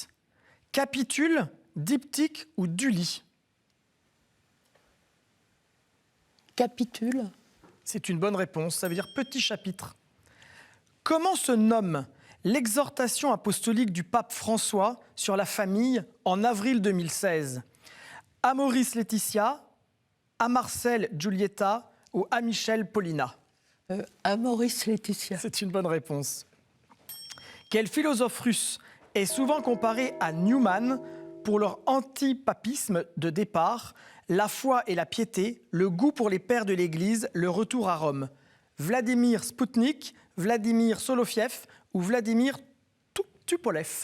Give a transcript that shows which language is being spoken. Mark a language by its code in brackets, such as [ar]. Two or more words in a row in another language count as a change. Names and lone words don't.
[fr] Capitule, diptyque ou duli ? Capitule. C'est une bonne réponse, ça veut dire petit chapitre. Comment se nomme l'exhortation apostolique du pape François sur la famille en avril 2016 ? Amoris Laetitia, Amarcel Giulietta ou Amichel Paulina ? Amoris Laetitia. C'est une bonne réponse. Quel philosophe russe est souvent comparé à Newman pour leur antipapisme de départ, la foi et la piété, le goût pour les pères de l'Église, le retour à Rome ? Vladimir Spoutnik, Vladimir Soloviev ou Vladimir Tupolev ?